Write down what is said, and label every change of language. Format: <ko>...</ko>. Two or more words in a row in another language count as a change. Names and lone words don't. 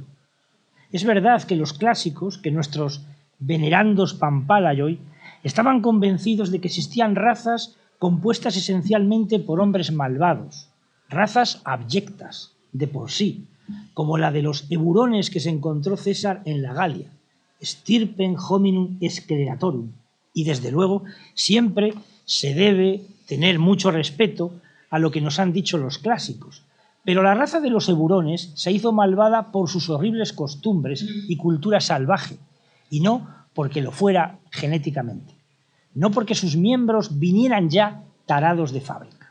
<es>Es verdad que los clásicos, que nuestros venerandos Pampalayoy, estaban convencidos de que existían razas compuestas esencialmente por hombres malvados, razas abyectas de por sí, como la de los eburones que se encontró César en la Galia,</es> <la>stirpem hominum scleratorum,</la> <es>y desde luego siempre se debe tener mucho respeto a lo que nos han dicho los clásicos. Pero la raza de los eburones se hizo malvada por sus horribles costumbres y cultura salvaje, y no porque lo fuera genéticamente, no porque sus miembros vinieran ya tarados de fábrica.</es>